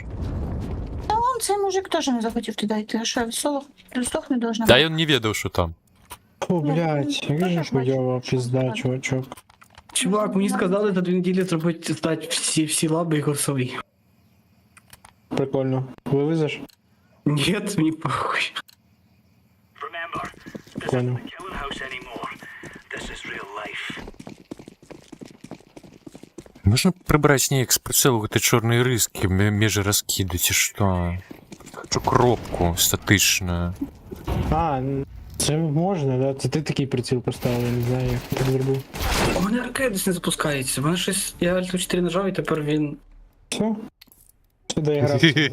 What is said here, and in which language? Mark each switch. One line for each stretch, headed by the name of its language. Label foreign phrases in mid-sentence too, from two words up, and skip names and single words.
Ukrainian: Он, цей мужик теж не захотів туди йти, а що, висох
Russian: не должна
Ukrainian: Та я не ведав, що там. Фу, блядь, як же хуйова пізда, чувачок. Чувак, мені сказали за 2 неділі зробити здати всі лаби і голосові. Прикольно. Вивезеш? Ні, мені похуй.
English: Remember, this
Russian: Понял.
English: isn't the killing house anymore. This is real life.
Ukrainian: Можна прибрати снег з прицелу этой чорної риски між розкиди, чи що? Хочу кропку статичну. А, це можна, да? Це ти такий приціл поставив, я не знаю, як ти так зробив. У мене ракет десь не запускається. У мене щось. Я Alt 4 нажав і тепер він. Все? Сюди я грав.